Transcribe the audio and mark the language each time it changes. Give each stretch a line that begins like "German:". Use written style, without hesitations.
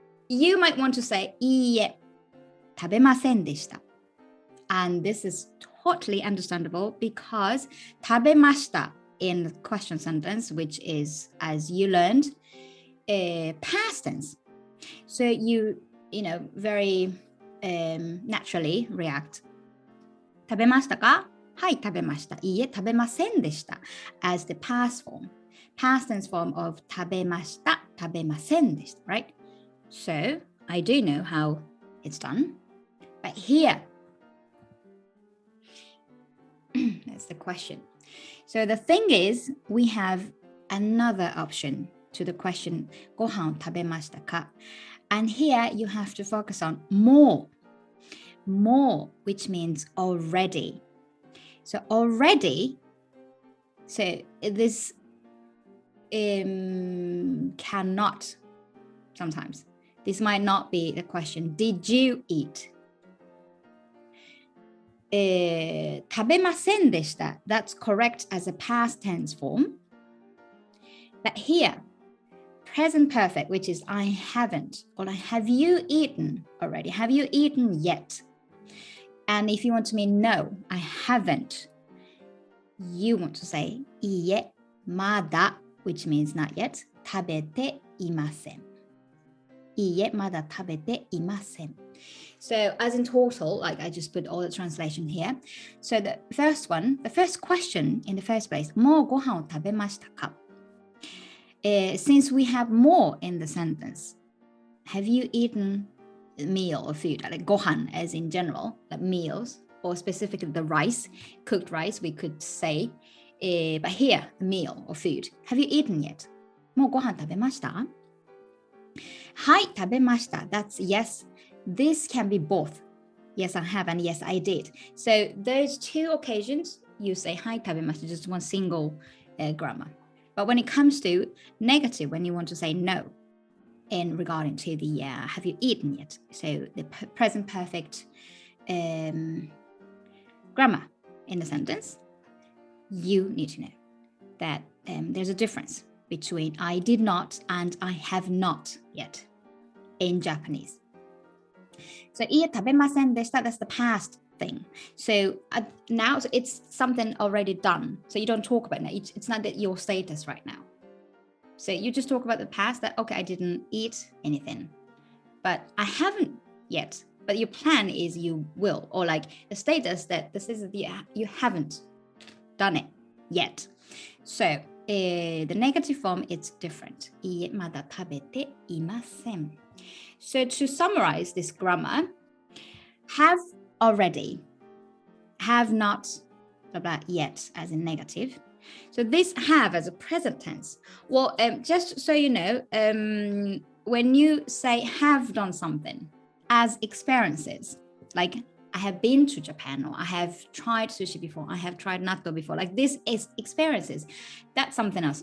English: You might want to say
Japanese: いいえ、食べませんでした。
English: And this is totally understandable because 食べました in the question sentence, which is, as you learned, past tense. So you very naturally react.
Japanese: 食べましたか?はい、食べました。いいえ、食べませんでした。
English: As the past form. Past tense form of
Japanese: 食べました、食べませんでした。
English: Right? So, I do know how it's done. But here, that's the question. So the thing is, we have another option to the question,
Japanese: ご飯食べましたか?
English: And here you have to focus on more. More, which means already. So already, so this cannot, sometimes. This might not be the question, did you eat?
Japanese: 食べませんでした.
English: That's correct as a past tense form. But here, present perfect, which is I haven't, or like, have you eaten already? Have you eaten yet? And if you want to mean no, I haven't, you want to say
Japanese: いいえ、まだ,
English: which means not yet,
Japanese: 食べていません。いいえ、まだ食べていません。
English: So as in total, like I just put all the translation here. So the first one, the first question in the first place,
Japanese: もうご飯を食べましたか?
English: Since we have more in the sentence, have you eaten a meal or food? Like ご飯 as in general, like meals, or specifically the rice, cooked rice, we could say. But here, meal or food. Have you eaten yet?
Japanese: もうご飯食べました?
English: はい、食べました. That's yes. This can be both. Yes, I have, and yes, I did. So those two occasions, you say
Japanese: はい、食べました,
English: just one single grammar. But when it comes to negative, when you want to say no, in regarding to the have you eaten yet? So the present perfect grammar in the sentence, you need to know that there's a difference between I did not and I have not yet in Japanese. So
Japanese: いいえ、食べませんでした,
English: that's the past thing. So now so it's something already done. So you don't talk about it. It's not that your status right now. So you just talk about the past that, okay, I didn't eat anything, but I haven't yet. But your plan is you will, or like the status that this is you haven't done it yet. So the negative form, it's different.
Japanese: いいえ、まだ食べていません.
English: So to summarize this grammar, have already, have not, blah, blah, yet as in negative. So this have as a present tense. Well, just so you know, when you say have done something as experiences, like I have been to Japan, or I have tried sushi before, I have tried natto before, like this is experiences. That's something else.